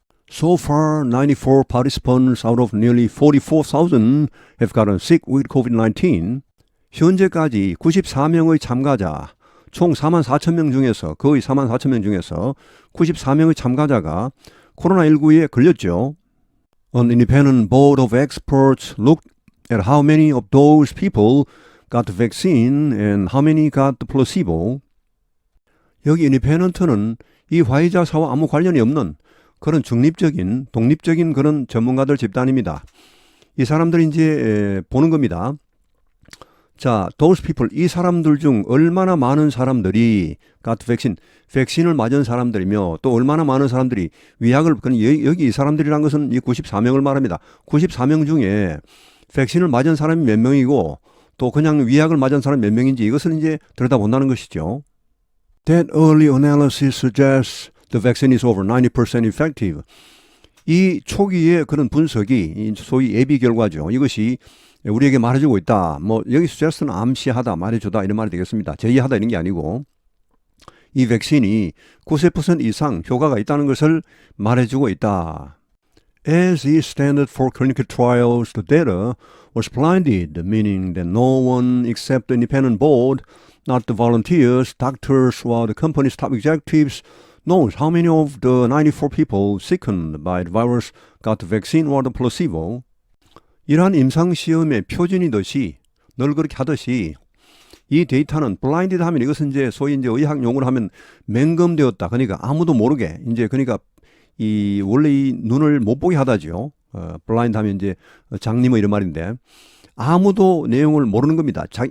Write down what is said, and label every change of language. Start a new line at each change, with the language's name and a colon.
English: So far, 94 participants out of nearly 44,000 have gotten sick with COVID-19.
Korean: 현재까지 94명의 참가자, 총 44,000명 중에서, 거의 44,000명 중에서 94명의 참가자가 코로나19에 걸렸죠.
English: An independent board of experts looked at how many of those people got the vaccine and how many got the placebo.
Korean: 여기 인디펜던트는 이 화이자사와 아무 관련이 없는 그런 중립적인, 독립적인 그런 전문가들 집단입니다. 이 사람들이 이제 보는 겁니다. 자,
English: those people,
Korean: 이 사람들 중 얼마나 많은 사람들이
English: got vaccine,
Korean: 백신을 맞은 사람들이며 또 얼마나 많은 사람들이 위약을, 여기 이 사람들이란 것은 이 94명을 말합니다. 94명 중에 백신을 맞은 사람이 몇 명이고 또 그냥 위약을 맞은 사람이 몇 명인지 이것을 이제 들여다본다는 것이죠.
English: That early analysis suggests the vaccine is over 90% effective.
Korean: 이 초기의 그런 분석이 소위 예비 결과죠. 이것이 우리에게 말해주고 있다. 뭐 여기 suggest는 암시하다, 말해주다 이런 말이 되겠습니다. 제의하다 이런 게 아니고 이 백신이 90% 이상 효과가 있다는 것을 말해주고 있다.
English: As is standard for clinical trials, the data was blinded, meaning that no one except the independent board, not the volunteers, doctors, or the company's top executives knows how many of the 94 people sickened by the virus got the vaccine or the placebo.
Korean: 이러한 임상시험의 표준이듯이 늘 그렇게 하듯이 이 데이터는 blinded 하면 이것은 이제 소위 이제 의학 용어로 하면 맹금되었다. 그러니까 아무도 모르게 이제 그러니까 이 원래 이 눈을 못 보게 하다죠. 블라인드 하면 이제 장님의 이런 말인데 아무도 내용을 모르는 겁니다.